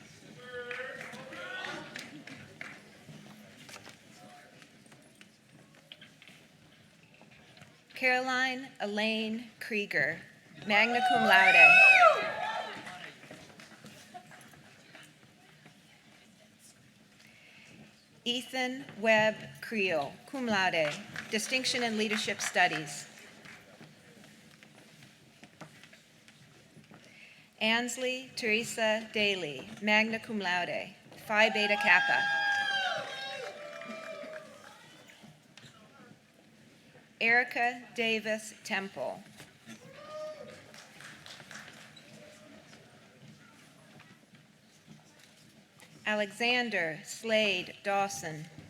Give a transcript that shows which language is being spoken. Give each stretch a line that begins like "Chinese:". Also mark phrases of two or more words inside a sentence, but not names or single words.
English: Caroline Elaine Krieger,
Latin: magna cum laude.
English: Ethan Webb Creel,
Latin: cum laude,
English: distinction in leadership studies. Ansley Teresa Daly,
Latin: magna cum laude,
English: Phi Beta Kappa. Erica Davis Temple. Alexander Slade Dawson.